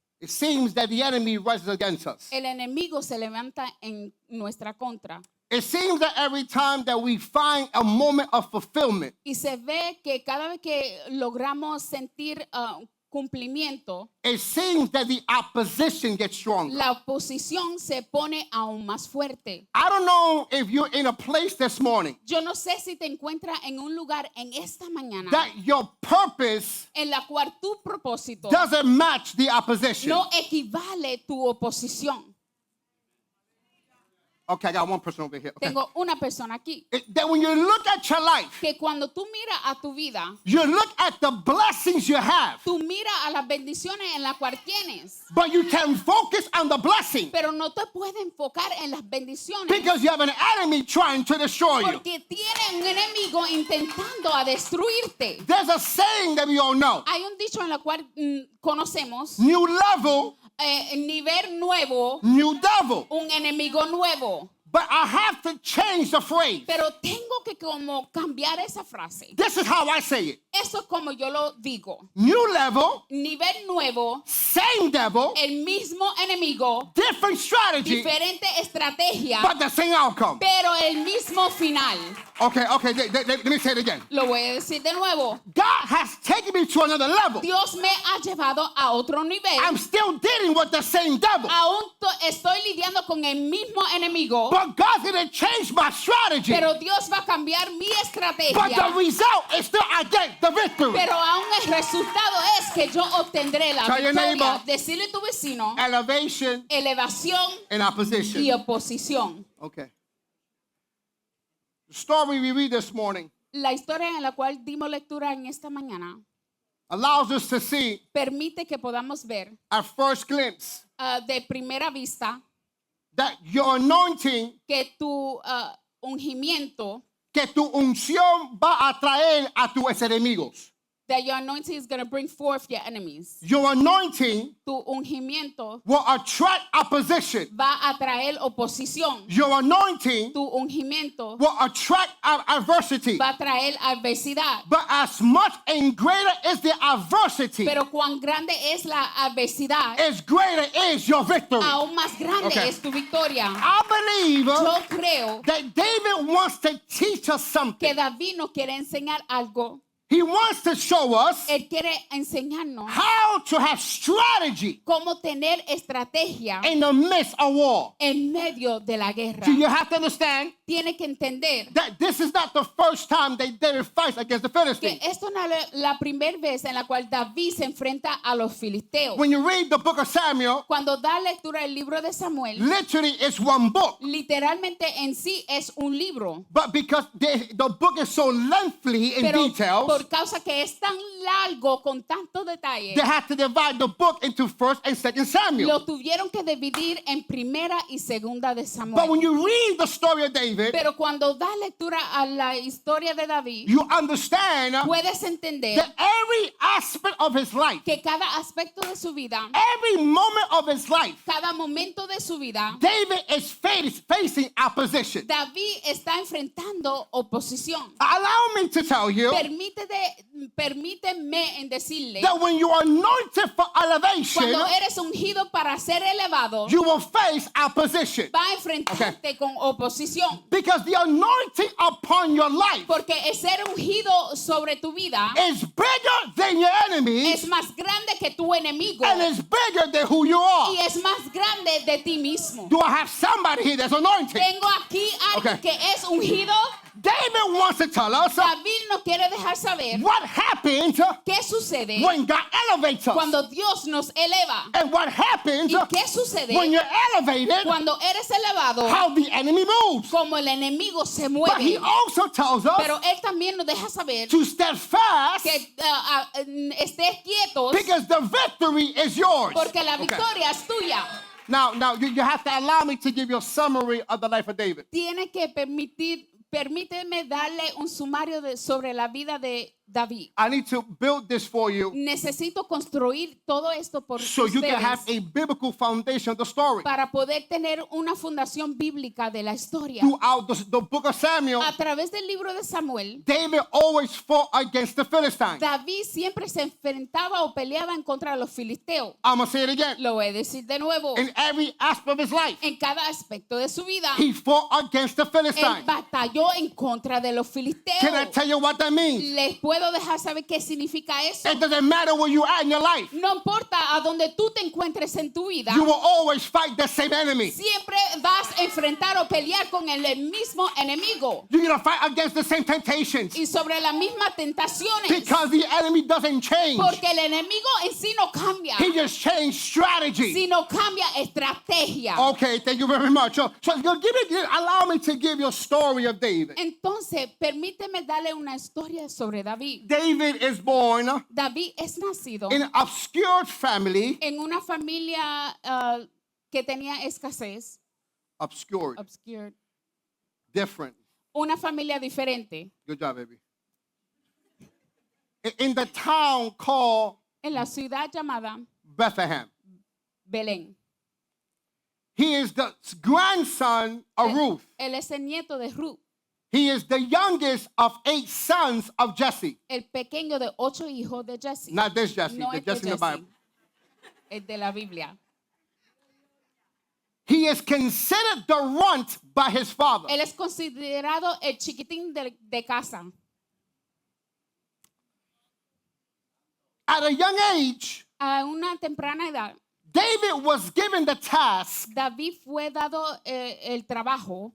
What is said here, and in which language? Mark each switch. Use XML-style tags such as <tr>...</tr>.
<en>it seems that the enemy rises against us.</en> <es>el enemigo se levanta en nuestra contra.</es> <en>It seems that every time that we find a moment of fulfillment,</en> <es>Y se ve que cada vez que logramos sentir cumplimiento,</es> <en>it seems that the opposition gets stronger.</en> <es>la oposición se pone aún más fuerte.</es> <en>I don't know if you're in a place this morning</en> <es>Yo no sé si te encuentras en un lugar en esta mañana</es> <en>that your purpose</en> <es>en la cual tu propósito</es> <en>doesn't match the opposition.</en> <es>no equivale tu oposición.</es> <en>Okay, I got one person over here. Okay.</en> <es>Tengo una persona aquí</es> <en>That when you look at your life,</en> <es>que cuando tú miras a tu vida,</es> <en>you look at the blessings you have,</en> <es>tú miras a las bendiciones en las cuales tienes,</es> <en>but you can focus on the blessing</en> <es>pero no te puedes enfocar en las bendiciones</es> <en>because you have an enemy trying to destroy you.</en> <es>porque tiene un enemigo intentando a destruirte.</es> <en>There's a saying that we all know.</en> <es>Hay un dicho en el cual conocemos,</es> <en>New level,</en> <es>nivel nuevo,</es> <en>new devil.</en> <es>un enemigo nuevo.</es> <en>But I have to change the phrase.</en> <es>Pero tengo que como cambiar esa frase.</es> <en>This is how I say it.</en> <es>Eso es como yo lo digo.</es> <en>New level,</en> <es>Nivel nuevo,</es> <en>same devil,</en> <es>el mismo enemigo,</es> <en>different strategy,</en> <es>diferente estrategia,</es> <en>but the same outcome.</en> <es>pero el mismo final.</es> <en>Okay, let me say it again.</en> <es>Lo voy a decir de nuevo.</es> <en>God has taken me to another level.</en> <es>Dios me ha llevado a otro nivel.</es> <en>I'm still dealing with the same devil.</en> <es>Aún estoy lidiando con el mismo enemigo,</es> <en>but God's going to change my strategy.</en> <es>pero Dios va a cambiar mi</es> <en>But the</en> <es>estrategia.</es> <en>result is still I get the victory.</en> <es>Pero aún el resultado es que yo obtendré la</es> <en>Tell your</en> <es>victoria.</es> <en>neighbor.</en> <es>Decirle a tu vecino,</es> <en>Elevation</en> <es>elevación</es> <en>and opposition.</en> <es>y oposición.</es> <en>Okay. The story we read this morning</en> <es>La historia en la cual dimos lectura en esta mañana</es> <en>allows us to see</en> <es>permite que podamos ver</es> <en>at first glimpse</en> <es>de primera vista</es> <en>that your anointing,</en> <es>que tu ungimiento, que tu unción va a atraer a tus enemigos.</es> <en>that your anointing is going to bring forth your enemies. Your anointing</en> <es>Tu ungimiento</es> <en>will attract opposition.</en> <es>va a traer oposición.</es> <en>Your anointing</en> <es>Tu ungimiento</es> <en>will attract adversity.</en> <es>va a traer adversidad.</es> <en>But as much and greater is the adversity,</en> <es>Pero cuán grande es la adversidad,</es> <en>as greater is your victory.</en> <es>aún más grande</es> <en>Okay.</en> <es>es tu victoria.</es> <en>I believe</en> <es>Yo creo</es> <en>that David wants to teach us</en> <es>que</es> <en>something.</en> <es>David nos quiere enseñar algo.</es> <en>He wants to show us</en> <es>Él quiere enseñarnos</es> <en>how to have strategy</en> <es>cómo tener estrategia</es> <en>in the midst of war.</en> <es>en medio de la guerra.</es> <en>So you have to understand</en> <es>Tiene que entender</es> <en>that this is not the first time that David fights against the</en> <es>que</es> <en>Philistines.</en> <es>esto no es la primera vez en la cual David se enfrenta a los filisteos.</es> <en>When you read the book of Samuel,</en> <es>Cuando da lectura del libro de Samuel,</es> <en>literally it's one book.</en> <es>literalmente en sí es un libro.</es> <en>But because the book is so lengthy in</en> <es>Pero</es> <en>details,</en> <es>por causa que es tan largo con tanto detalle,</es> <en>they had to divide the book into 1st and 2nd Samuel.</en> <es>lo tuvieron que dividir en primera y segunda de</es> <en>But when</en> <es>Samuel.</es> <en>you read the story of David,</en> <es>Pero cuando da lectura a la historia de David,</es> <en>you understand</en> <es>puedes entender</es> <en>that every aspect of his life,</en> <es>que cada aspecto de su vida,</es> <en>every moment of his life,</en> <es>cada momento de su vida,</es> <en>David is facing opposition.</en> <es>David está enfrentando oposición.</es> <en>Allow me to tell you</en> <es>Permíteme en decirle,</es> <en>that when you are anointed for elevation,</en> <es>cuando eres ungido para ser elevado,</es> <en>you will face opposition.</en> <es>va a enfrentarte con oposición.</es> <en>Because the anointing upon your life</en> <es>Porque el ser ungido sobre tu vida</es> <en>is bigger than your enemies</en> <es>es más grande que tu enemigo</es> <en>and is bigger than who you are.</en> <es>y es más grande de ti mismo.</es> <en>Do I have somebody here that's anointed?</en> <es>Tengo aquí a alguien</es> <en>Okay.</en> <es>que es ungido.</es> <en>David wants to tell us</en> <es>David nos quiere dejar saber</es> <en>what happens</en> <es>qué sucede</es> <en>when God elevates us.</en> <es>cuando Dios nos eleva.</es> <en>And what happens</en> <es>¿Y qué sucede</es> <en>when you're elevated,</en> <es>cuando eres elevado?</es> <en>how the enemy moves.</en> <es>Como el enemigo se</es> <en>But he</en> <es>mueve.</es> <en>also tells us</en> <es>Pero él también nos deja saber</es> <en>to stand fast</en> <es>que estés quietos</es> <en>because the victory is yours.</en> <es>porque la</es> <en>Okay.</en> <es>victoria es tuya.</es> <en>Now you have to allow me to give you a summary of the life of David.</en> <es>Tiene que permíteme darle un sumario sobre la vida de David.</es> <en>I need to build this for you</en> <es>Necesito construir todo esto por</es> <en>so you can have</en> <es>ustedes</es> <en>a biblical foundation of the story.</en> <es>para poder tener una fundación bíblica de la historia.</es> <en>Throughout the book of Samuel,</en> <es>A través del libro de Samuel,</es> <en>David always fought against the Philistines.</en> <es>David siempre se enfrentaba o peleaba en contra de los filisteos.</es> <en>I'm going to say it again.</en> <es>Lo voy a decir de nuevo.</es> <en>In every aspect of his life,</en> <es>En cada aspecto de su vida,</es> <en>he fought against the</en> <es>él</es> <en>Philistines.</en> <es>batalló en contra de los filisteos.</es> <en>Can I tell you what that means?</en> <es>Les puedo dejar saber qué significa eso.</es> <en>It doesn't matter where you are in your life.</en> <es>No importa a donde tú te encuentres en tu vida,</es> <en>You will always fight the same enemy.</en> <es>siempre vas a enfrentar o pelear con el mismo enemigo</es> <en>You're going to fight against the same temptations</en> <es>y sobre las mismas tentaciones.</es> <en>because the enemy doesn't change.</en> <es>Porque el enemigo en sí no cambia,</es> <en>He just changed strategy.</en> <es>sino cambia estrategia.</es> <en>Okay, thank you very much. So allow me to give you a story of David.</en> <es>Entonces, permíteme darle una historia sobre David.</es> <en>David is born</en> <es>David es nacido</es> <en>in an obscure family.</en> <es>en una familia que tenía escasez,</es> <en>Obscure,</en> <es>obscure,</es> <en>different.</en> <es>una familia diferente,</es> <en>Good job, baby. In the town called</en> <es>en la ciudad llamada</es> <en>Bethlehem.</en> <es>Belén.</es> <en>He is the grandson of Ruth.</en> <es>Él es el nieto de Ruth,</es> <en>He is the youngest of 8 sons of Jesse.</en> <es>el pequeño de 8 hijos de Jesse.</es> <en>Not this Jesse,</en> <es>No</es> <en>the</en> <es>es de</es> <en>Jesse in the</en> <es>Jesse,</es> <en>Bible.</en> <es>es de la Biblia.</es> <en>He is considered the runt by his father.</en> <es>Él es considerado el chiquitín de casa.</es> <en>At a young age,</en> <es>A una temprana edad,</es> <en>David was given the task</en> <es>David fue dado el trabajo</es>